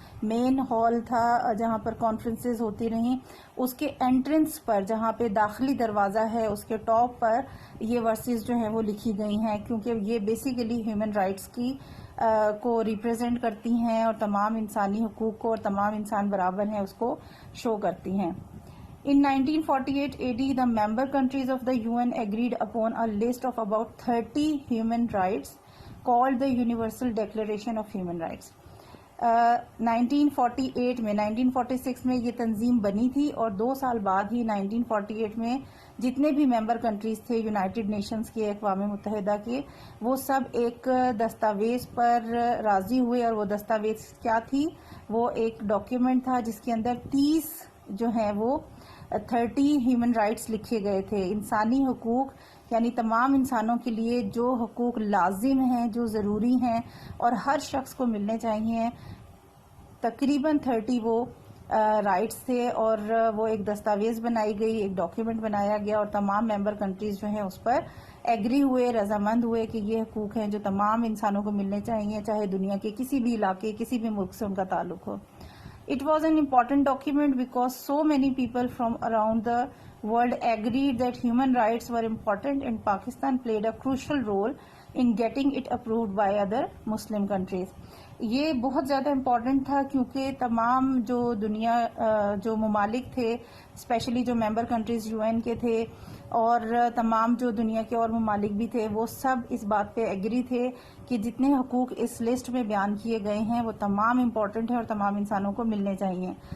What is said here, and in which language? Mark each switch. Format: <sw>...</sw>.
<ur>مین hall تھا جہاں پر conferences ہوتی رہیں، اس کے انٹرنس پر جہاں پہ داخلی دروازہ ہے اس کے ٹاپ پر یہ ورسز جو ہیں وہ لکھی گئی ہیں، کیونکہ یہ بیسیکلی ہیومن رائٹس کی کو ریپرزینٹ کرتی ہیں اور تمام انسانی حقوق کو اور تمام انسان برابر ہیں اس کو شو کرتی ہیں.</ur> <en>In 1948 AD, the member countries of the UN agreed upon a list of about 30 human rights called the Universal Declaration of Human Rights.</en> <ur>1948 میں 1946 میں یہ تنظیم بنی تھی، اور 2 سال بعد ہی 1948 میں جتنے بھی ممبر کنٹریز تھے یونائٹڈ نیشنز کے، اقوام متحدہ کے، وہ سب ایک دستاویز پر راضی ہوئے. اور وہ دستاویز کیا تھی؟ وہ ایک ڈاکیومنٹ تھا جس کے اندر 30 جو ہیں وہ 30 ہیومن رائٹس لکھے گئے تھے. انسانی حقوق، یعنی تمام انسانوں کے لیے جو حقوق لازم ہیں، جو ضروری ہیں اور ہر شخص کو ملنے چاہیے، تقریباً 30 وہ رائٹس تھے. اور وہ ایک دستاویز بنائی گئی، ایک ڈاکیومنٹ بنایا گیا، اور تمام ممبر کنٹریز جو ہیں اس پر ایگری ہوئے، رضامند ہوئے کہ یہ حقوق ہیں جو تمام انسانوں کو ملنے چاہیے، چاہے دنیا کے کسی بھی علاقے، کسی بھی ملک سے ان کا تعلق ہو.</ur> <en>It was an important document because so many people from around the world agreed that human rights were important, and Pakistan played a crucial role in getting it approved by other Muslim countries.</en> <ur>یہ بہت زیادہ important تھا کیونکہ تمام جو دنیا جو ممالک تھے، اسپیشلی جو ممبر کنٹریز یو این کے تھے اور تمام جو دنیا کے اور ممالک بھی تھے، وہ سب اس بات پہ ایگری تھے کہ جتنے حقوق اس لسٹ میں بیان کیے گئے ہیں وہ تمام امپورٹنٹ ہیں اور تمام انسانوں کو ملنے چاہیے.</ur>